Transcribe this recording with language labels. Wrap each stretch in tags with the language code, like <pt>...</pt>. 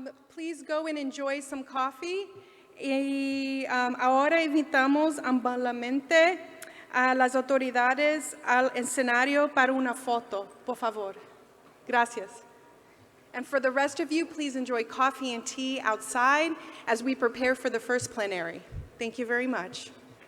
<en>Please go and enjoy some coffee.</en> <es>Y ahora invitamos amablemente a las autoridades al escenario para una foto, por favor. Gracias.</es> <en>And for the rest of you, please enjoy coffee and tea outside as we prepare for the first plenary. Thank you very much.</en>